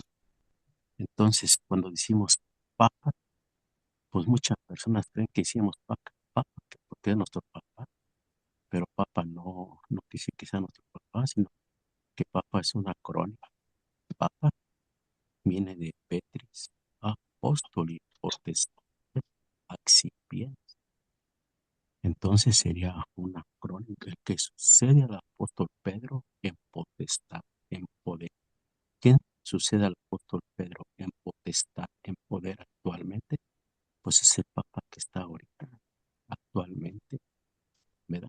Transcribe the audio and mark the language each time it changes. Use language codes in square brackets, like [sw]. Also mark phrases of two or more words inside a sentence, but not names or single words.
[es] Entonces, cuando decimos papa, pues muchas personas creen que decimos papa, porque es nuestro papá, pero papa no quiere decir que sea nuestro papá, sino que papa es una corona. Papa viene de [la] Petris, apóstoli, potestas, accipiens. [es] Entonces sería una crónica el que sucede al apóstol Pedro en potestad, en poder. ¿Quién sucede al apóstol Pedro en potestad, en poder actualmente? Pues es el Papa que está ahorita, actualmente, ¿verdad?